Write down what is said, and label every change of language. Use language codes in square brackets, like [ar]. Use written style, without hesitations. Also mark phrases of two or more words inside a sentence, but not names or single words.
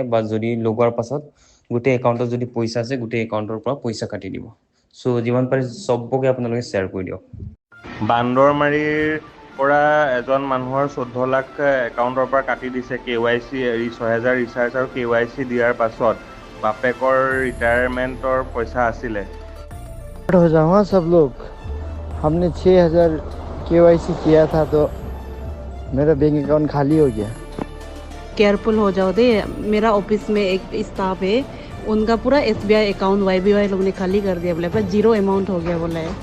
[as] বা যদি লগোৱাৰ পাছত গোটেই একাউণ্টত যদি পইচা আছে, গোটেই একাউণ্টৰ পৰা পইচা কাটি দিব। চ' যিমান পাৰে চবকে আপোনালোকে শ্বেয়াৰ কৰি দিয়ক। বান্দৰমাৰীৰ পৰা এজন মানুহৰ 14 লাখ একাউণ্টৰ পৰা কাটি দিছে KYC 6000 ৰিচাৰ্জ আৰু KYC দিয়াৰ পাছত বাপেকৰ ৰিটায়াৰমেণ্টৰ পইচা আছিলে। [hi] हो जाओ हाँ सब लोग। हमने 6000 KYC किया था तो मेरा [en] bank account [hi] खाली हो गया। केयरफुल हो जाओ दे। मेरा ऑफिस में एक स्टाफ है, उनका पूरा SBI अकाउंट YBY लोग ने खाली कर दिया, बोले पर [en] zero amount [hi] हो गया बोला है।